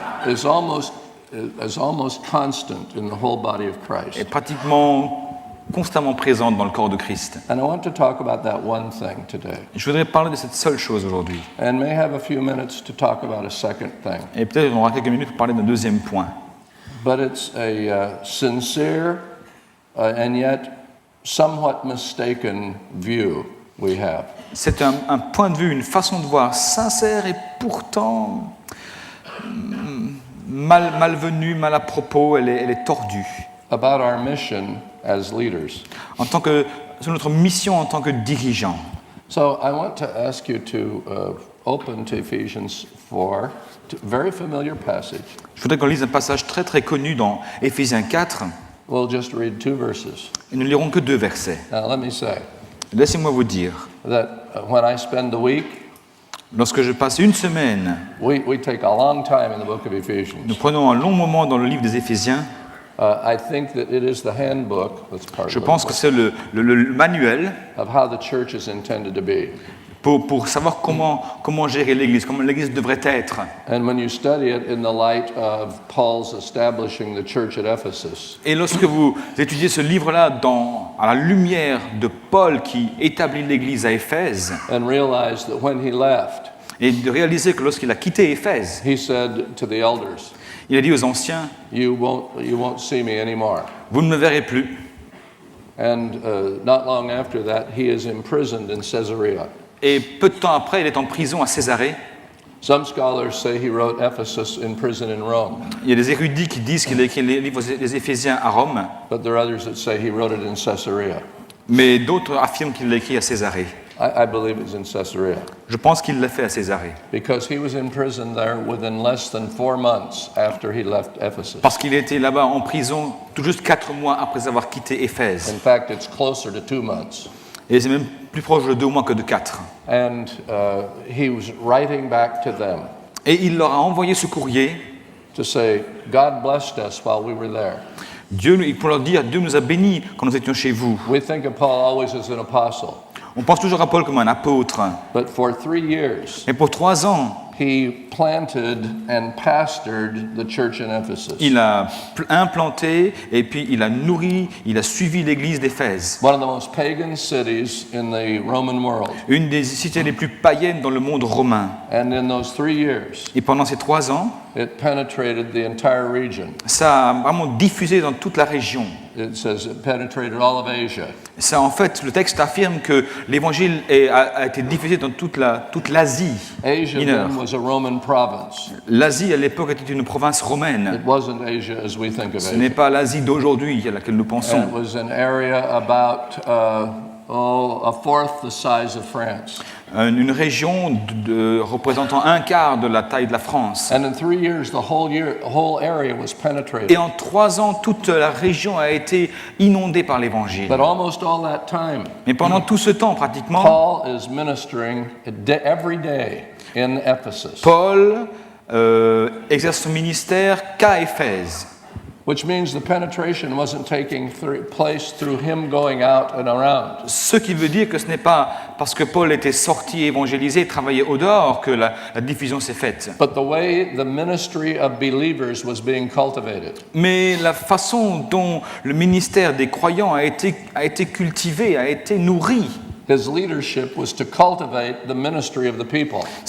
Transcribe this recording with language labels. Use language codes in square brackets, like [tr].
[en] is almost constant in the whole body of Christ. [fr] est pratiquement constamment présente dans le corps de Christ. [en] And I want to talk about that one thing today, [fr] Je voudrais parler de cette seule chose aujourd'hui. [en] and may have a few minutes to talk about a second thing. [fr] Et peut-être on aura quelques minutes pour parler d'un deuxième point. [en] But it's a sincere and yet somewhat mistaken view we have. [fr] C'est un point de vue, une façon de voir sincère et pourtant malvenue, mal à propos, elle est tordue. [en] About our mission as leaders. [fr] C'est notre mission en tant que dirigeants. [en] So I want to ask you to open to Ephesians 4, very familiar passage. [fr] Je voudrais qu'on lise un passage très très connu dans Éphésiens 4, [en] We'll just read 2 verses. [fr] et nous ne lirons que 2 versets. [en] Now let me say [fr] Laissez-moi vous dire, [en] that when I spend the week, [fr] lorsque je passe une semaine, [en] we take a long time in the book of [fr] nous [en] Ephesians. [fr] prenons un long moment dans le livre des Éphésiens. [en] I think that it is the handbook, that's part [fr] Je [en] of [fr] pense que c'est le manuel [en] of how the church is intended to be. [fr] pour savoir comment gérer l'Église, comment l'Église devrait être. [en] And when you study it in the light of Paul's establishing the church at Ephesus, [fr] Et lorsque vous étudiez ce livre-là à la lumière de Paul qui établit l'Église à Éphèse, [en] and realize that when he left, [fr] et de réaliser que lorsqu'il a quitté Éphèse, [en] he said to the elders, [fr] il a dit aux anciens, [en] you won't see me anymore. [fr] vous ne me verrez plus. [en] And not long after that, he is imprisoned in Caesarea. [fr] Et peu de temps après, il est en prison à Césarée. [en] Some scholars say he wrote Ephesus in prison in Rome, [fr] Il y a des érudits qui disent qu'il a écrit les livres des Éphésiens à Rome, [en] but there are others that say he wrote it in Caesarea. [fr] mais d'autres affirment qu'il l'a écrit à Césarée. [en] I believe it's in Caesarea, [fr] Je pense qu'il l'a fait à Césarée, [en] because he was in prison there within less than 4 months after he left Ephesus. [fr] parce qu'il était là-bas en prison tout juste 4 mois après avoir quitté Éphèse. [en] In fact, it's closer to 2 months. [fr] Et c'est même plus proche de 2 mois que de 4. [en] And he was writing back to them [fr] Et il leur a envoyé ce courrier, [en] to say, God blessed us while we were there. [fr] pour leur dire, Dieu nous a bénis quand nous étions chez vous. [en] We think of Paul always as an apostle, [fr] On pense toujours à Paul comme un apôtre. [en] but for 3 years, [fr] Et pour 3 ans, [en] he planted and pastored the church in Ephesus. [fr] il a implanté et puis il a nourri, il a suivi l'église d'Éphèse. [en] One of the most pagan cities in the Roman world. [fr] Une des cités les plus païennes dans le monde romain. [en] And in those 3 years, [fr] Et pendant ces 3 ans, [en] it penetrated the entire region. [fr] ça a vraiment diffusé dans toute la région. [en] it says it penetrated all of Asia. [fr] Ça, en fait, le texte affirme que l'évangile a été diffusé dans toute l'Asie [en] Asia [fr] mineure. [en] then was a Roman province. [fr] L'Asie, à l'époque, était une province romaine. [en] It wasn't Asia as we think of [fr] Ce [en] Asia. [fr] n'est pas l'Asie d'aujourd'hui à laquelle nous pensons. [en] And it was an area about a fourth the size of France. [fr] Une région représentant un quart de la taille de la France. [en] And in 3 years, the whole area was penetrated. [fr] Et en 3 ans, toute la région a été inondée par l'évangile. [en] But almost all that time, [fr] Mais pendant tout ce temps, pratiquement, [en] Paul is ministering every day in Ephesus, [fr] Paul exerce son ministère qu'à Éphèse. [en] which means the penetration wasn't taking place through him going out and around. [fr] Ce qui veut dire que ce n'est pas parce que Paul était sorti évangéliser, travailler au dehors que la diffusion s'est faite. [en] But the way the ministry of believers was being cultivated. [fr] Mais la façon dont le ministère des croyants a été cultivé, a été nourri. [en] His leadership was to cultivate the ministry of the people.